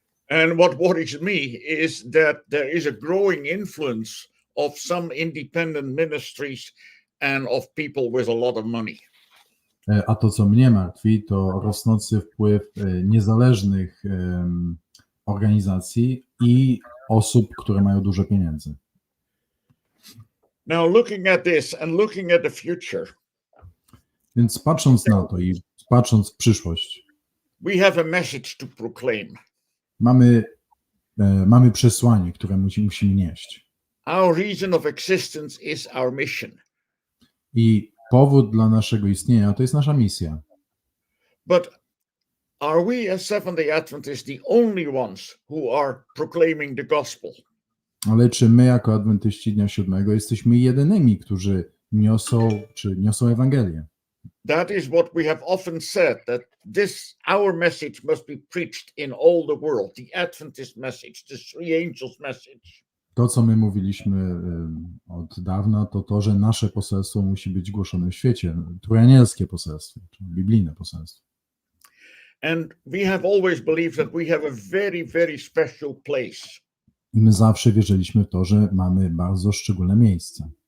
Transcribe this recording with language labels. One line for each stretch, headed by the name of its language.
English: And what worries me is that there is a growing influence of some independent ministries and of people with a lot of money.
Polish: A to, co mnie martwi, to rosnący wpływ niezależnych organizacji i osób, które mają dużo pieniędzy.
English: Now looking at this and looking at the future.
Polish: Więc patrząc na to i patrząc w przyszłość,
English: we have a message to proclaim.
Polish: Mamy przesłanie, które musimy nieść.
English: Our reason of existence is our mission.
Polish: I powód dla naszego istnienia to jest nasza misja.
English: But are we as Seventh-day Adventists the only ones who are proclaiming the gospel?
Polish: Ale czy my jako adwentyści Dnia Siódmego jesteśmy jedynymi, którzy niosą Ewangelię?
English: That is what we have often said, that our message must be preached in all the world, the Adventist message, the three angels message.
Polish: To, co my mówiliśmy od dawna, to, że nasze poselstwo musi być głoszone w świecie. Trójanielskie poselstwo, czyli biblijne poselstwo.
English: And we have always believed that we have a very, very special place.
Polish: I my zawsze wierzyliśmy w to, że mamy bardzo szczególne miejsce.